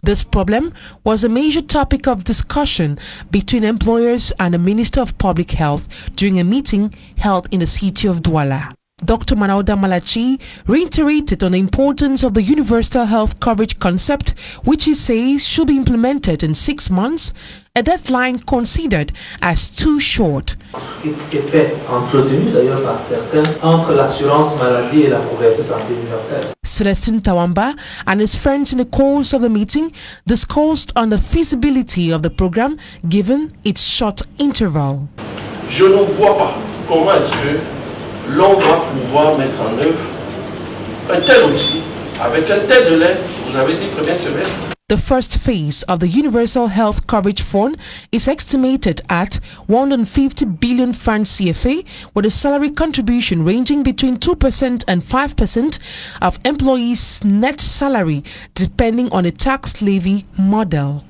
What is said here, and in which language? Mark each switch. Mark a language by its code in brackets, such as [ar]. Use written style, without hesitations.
[en] This problem was a major topic of discussion between employers and the Minister of Public Health during a meeting held in the city of Douala. Dr. Manauda Malachi reiterated on the importance of the universal health coverage concept, which he says should be implemented in 6 months, a deadline considered as too short. [fr] Qui est fait, entretenu d'ailleurs par certains, entre l'assurance maladie et la couverture santé universelle. [en] Celestine Tawamba and his friends in the course of the meeting discussed on the feasibility of the program given its short interval. [fr] Je ne vois pas comment est-ce que l'on va pouvoir mettre en œuvre un tel outil avec un tel délai. Vous avez dit premier semestre. [en] The first phase of the Universal Health Coverage Fund is estimated at 150 billion francs CFA, with a salary contribution ranging between 2% and 5% of employees' net salary, depending on a tax levy model.